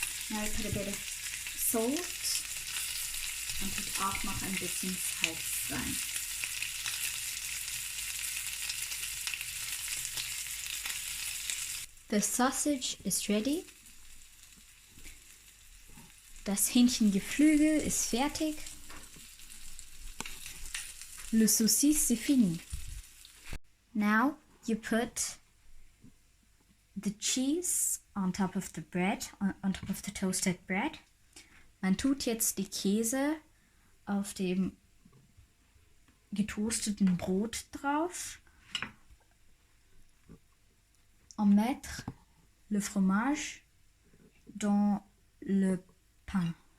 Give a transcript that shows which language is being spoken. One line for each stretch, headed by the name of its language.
English: Now I put a bit of Salt
German: und tut auch noch ein bisschen Salz rein.
English: The sausage is ready.
German: Das Hähnchengeflügel ist fertig.
French: Le saucisse c'est fini.
English: Now you put the cheese on top of the bread, on top of the toasted bread.
German: Man tut jetzt die Käse auf dem getoasteten Brot drauf.
French: en mettre le fromage dans le pain.